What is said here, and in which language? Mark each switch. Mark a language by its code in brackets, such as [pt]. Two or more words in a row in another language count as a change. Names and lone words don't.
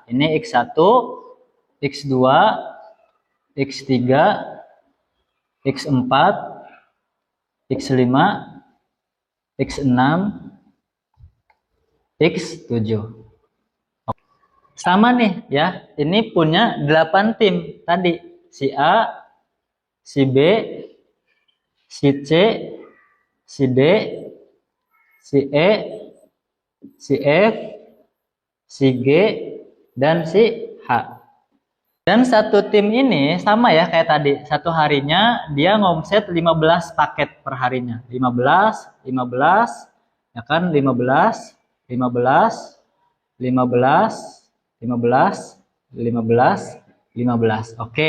[id] Ini X1, X2, X3, X4, X5, X6, X7. Sama nih ya, ini punya 8 tim tadi. Si A, si B, si C, si D, si E, si F, si G, dan si H. Dan satu tim ini sama ya kayak tadi. Satu harinya dia ngomset 15 paket per harinya. 15, 15, ya kan 15, 15, 15, 15, 15, 15. Oke.